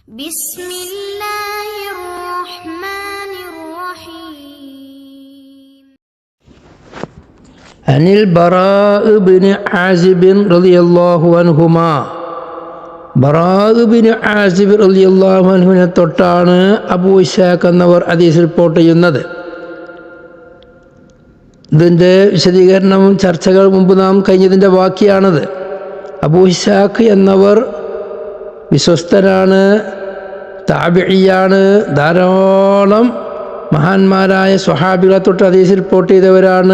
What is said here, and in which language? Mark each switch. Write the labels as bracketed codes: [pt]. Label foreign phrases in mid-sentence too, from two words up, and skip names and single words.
[ar] بسم الله الرحمن الرحيم. عن البراء بن عازب رضي الله عنهما [ml] ബറാഅ് ബിൻ ആസിബ് റളിയല്ലാഹു അൻഹുവിനെ തൊട്ടാണ് അബൂ ഇസ്ഹാഖ് എന്നവർ ഹദീസ് റിപ്പോർട്ട് ചെയ്യുന്നത്. ഇതിൻ്റെ വിശദീകരണവും ചർച്ചകൾ മുമ്പ് നാം കഴിഞ്ഞതിൻ്റെ ബാക്കിയാണത്. അബൂ ഇസ്ഹാഖ് എന്നവർ വിശ്വസ്തരാണ്, താബിഇയാണ്, ധാരാളം മഹാന്മാരായ സ്വഹാബികളെ തൊട്ട് ഹദീസ് റിപ്പോർട്ട് ചെയ്തവരാണ്.